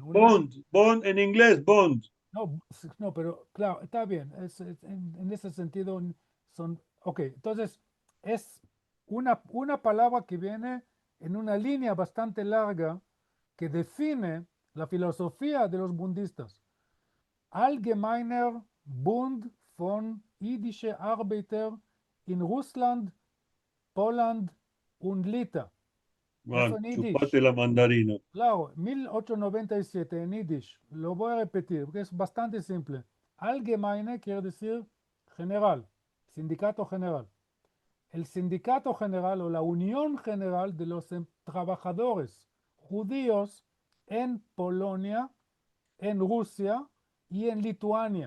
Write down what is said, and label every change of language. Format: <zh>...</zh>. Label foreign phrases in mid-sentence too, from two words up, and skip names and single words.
<es>Bond en inglés, Bond. No, no, pero claro, está bien. En ese sentido son, ok, entonces es una palabra que viene en una línea bastante larga que define la filosofía de los budistas. Allgemeiner Bund von jüdische Arbeiter in Russland, Poland und Lita. Eso Bueno, en yiddish. chupate la mandarina. Claro, 1897 en yiddish. Lo voy a repetir porque es bastante simple. Allgemeine quiere decir general, sindicato general. El sindicato general o la unión general de los trabajadores judíos en Polonia, en Rusia y en Lituania.</es>